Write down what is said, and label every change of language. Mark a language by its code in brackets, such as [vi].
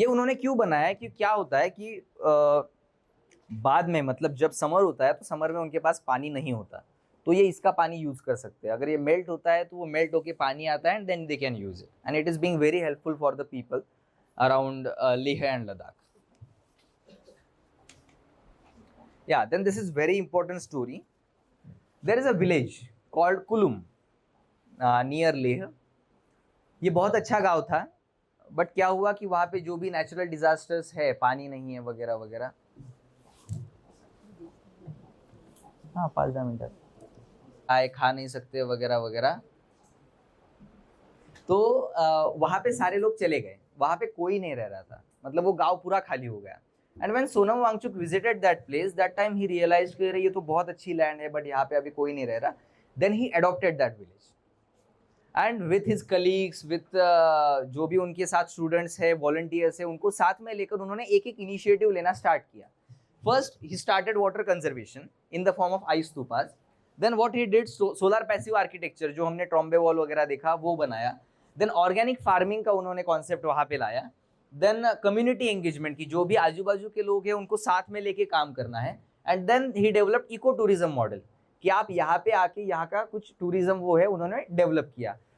[hi] ये उन्होंने क्यों बनाया है कि क्या होता है कि बाद में, मतलब जब समर होता है तो समर में उनके पास पानी नहीं होता, तो ये इसका पानी यूज कर सकते हैं। अगर ये मेल्ट होता है तो वो मेल्ट होके पानी आता है, [en] And then they can use it, and it is being very helpful for the people around Leh and Ladakh. Yeah, then this is very important story. There is a village called Kulum near Leh. [hi] ये बहुत अच्छा गांव था, but क्या हुआ कि वहाँ पे जो भी नेचुरल डिजास्टर्स है, पानी नहीं है वगैरह वगैरह, हाँ 5-10 मिनट आए, खा नहीं सकते वगैरह वगैरह, तो वहाँ पे सारे लोग चले गए, वहाँ पे कोई नहीं रह रहा था, मतलब वो गांव पूरा खाली हो गया। [en] And when Sonam Wangchuk visited that place, that time he realized [hi] कि ये तो बहुत अच्छी लैंड है, बट यहाँ पे अभी कोई नहीं रह रहा। [en] Then he adopted that village, and with his colleagues, with [hi] जो भी उनके साथ स्टूडेंट्स है, वॉलंटियर्स है, उनको साथ में लेकर उन्होंने एक एक इनिशिएटिव लेना स्टार्ट किया। [en] First he started water conservation in the form of ice stupas. Then what he did, solar passive architecture, [hi] जो हमने ट्रॉम्बे वॉल वगैरह देखा वो बनाया। [en] Then organic farming [hi] का उन्होंने कॉन्सेप्ट वहाँ पे लाया। देन कम्युनिटी एंगेजमेंट की, जो भी आजू बाजू के लोग हैं उनको साथ में लेके काम करना है। [en] and then he developed eco tourism model, [hi] कि आप यहाँ पे आके यहाँ का कुछ टूरिज्म वो है उन्होंने डेवलप किया।